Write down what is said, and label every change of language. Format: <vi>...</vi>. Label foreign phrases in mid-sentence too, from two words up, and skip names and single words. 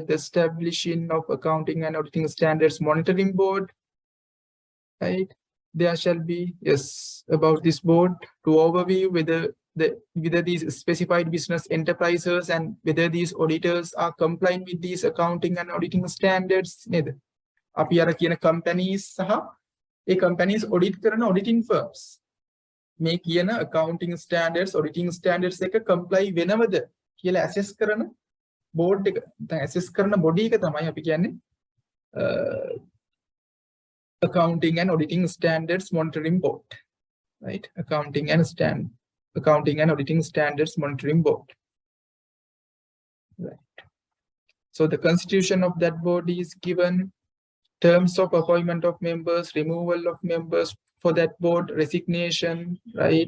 <en>The establishing of accounting and auditing standards monitoring board, right? There shall be, yes, about this board to overview whether these specified business enterprises and whether these auditors are complying with these accounting and auditing standards.</en> <si>අපි අර කියන companies සහ ඒ</si> <en>companies audit</en> <si>කරන</si> <en>auditing firms</en> <si>මේ කියන</si> <en>accounting standards auditing standards</en> <si>එක comply වෙනවද කියලා assess කරන board එක දැන් assess කරන body එක තමයි අපි කියන්නේ</si> <en>accounting and auditing standards monitoring board, right? Accounting and auditing standards monitoring board, right? So the constitution of that board is given, terms of appointment of members, removal of members for that board, resignation, right?</en>